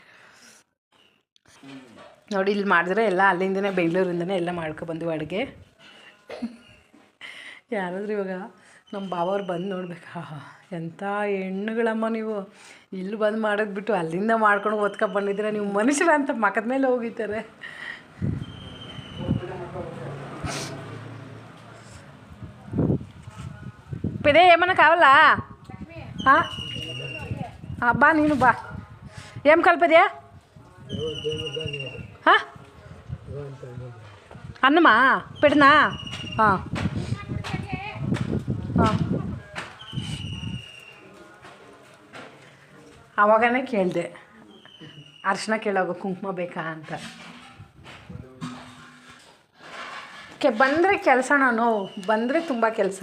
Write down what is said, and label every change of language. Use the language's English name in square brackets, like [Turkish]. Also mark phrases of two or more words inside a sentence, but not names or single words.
[Kannada] ನೋಡಿ, ಇಲ್ಲಿ ಮಾಡಿದ್ರೆ ಎಲ್ಲ ಅಲ್ಲಿಂದನೇ, ಬೆಂಗಳೂರಿಂದನೇ ಎಲ್ಲ ಮಾಡ್ಕೊಬಂದು ಅಡುಗೆ. ಯಾರಾದರೂ ಇವಾಗ ನಮ್ಮ ಬಾವವ್ರು ಬಂದು ನೋಡ್ಬೇಕಾ, ಎಂಥ ಹೆಣ್ಣುಗಳಮ್ಮ ನೀವು, ಇಲ್ಲಿ ಬಂದು ಮಾಡೋದು ಬಿಟ್ಟು ಅಲ್ಲಿಂದ ಮಾಡ್ಕೊಂಡು ಓದ್ಕೊಂಡು ಬಂದಿದ್ದೀರ ನೀವು ಮನುಷ್ಯರ ಅಂತ ಮಕ್ಕದ ಮೇಲೆ ಹೋಗಿದ್ದಾರೆ. [Telugu] పెదే ఏమన్నా కావాలా? బా, నేను బా. ఏం కలిపేదే? అన్నమా పెడనా? [Kannada] ಅವಾಗನೇ ಕೇಳಿದೆ, ಅರ್ಶಿನ ಕೇಳೋಗು, ಕುಂಕುಮ ಬೇಕಾ ಅಂತ. ಬಂದರೆ ಕೆಲಸ, ನಾನು ಬಂದರೆ ತುಂಬ ಕೆಲಸ.